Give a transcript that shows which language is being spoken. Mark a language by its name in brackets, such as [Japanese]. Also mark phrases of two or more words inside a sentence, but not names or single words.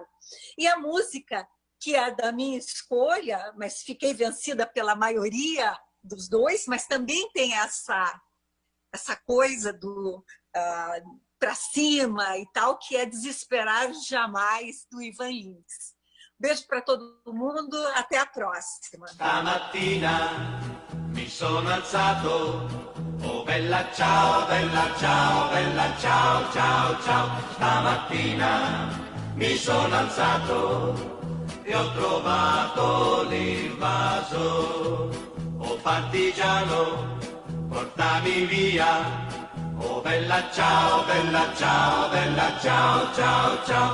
[Portuguese] E a música, que é da minha escolha, mas fiquei vencida pela maioria dos dois, mas também tem essa coisa do para cima e tal, que é Desesperar Jamais, do Ivan Lins. Beijo para todo mundo, até a próxima. [Italian] Stamattina mi sono alzato, oh bella ciao, bella ciao, bella ciao, ciao, ciao. Stamattina mi sono alzato e ho trovato l'invaso, oh partigiano, portami via, oh bella ciao, bella ciao, bella ciao, ciao, ciao.